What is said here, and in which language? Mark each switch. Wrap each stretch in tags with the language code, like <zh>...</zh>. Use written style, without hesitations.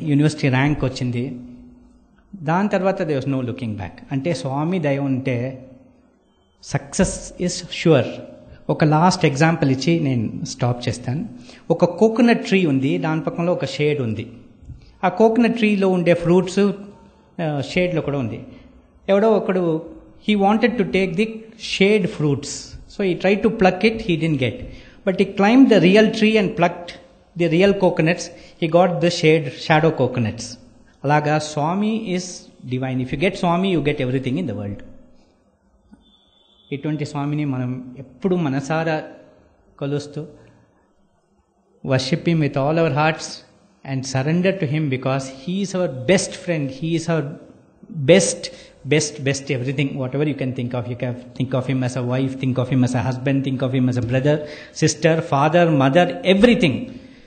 <te>University rank వచ్చింది. దాని తర్వాత</te> <en>There was no looking back.</en> <te>అంటే స్వామి దయ ఉంటే</te> <en>Success is sure.</en> <te>ఒక లాస్ట్ ఎగ్జాంపుల్ ఇచ్చి నేను స్టాప్ చేస్తాను. ఒక కోకోనట్ ట్రీ ఉంది, దాని పక్కనలో ఒక షేడ్ ఉంది. ఆ కోకోనట్ ట్రీలో ఉండే ఫ్రూట్స్ షేడ్లో కూడా ఉంది. ఎవడో ఒకడు</te> <en>he wanted to take the shade fruits, so he tried to pluck it, he didn't get, but he climbed the real tree and plucked the real coconuts. He got the shadow coconuts. Alaga Swami is divine. If you get Swami, you get everything in the world.</en> <te>ఇటువంటి స్వామిని మనం ఎప్పుడు మనసారా కొలుస్తూ</te> <en>worship Him with all our hearts and surrender to Him, because He is our best friend. He is our best everything. Whatever you can think of. You can think of Him as a wife, think of Him as a husband, think of Him as a brother, sister, father, mother, everything.</en>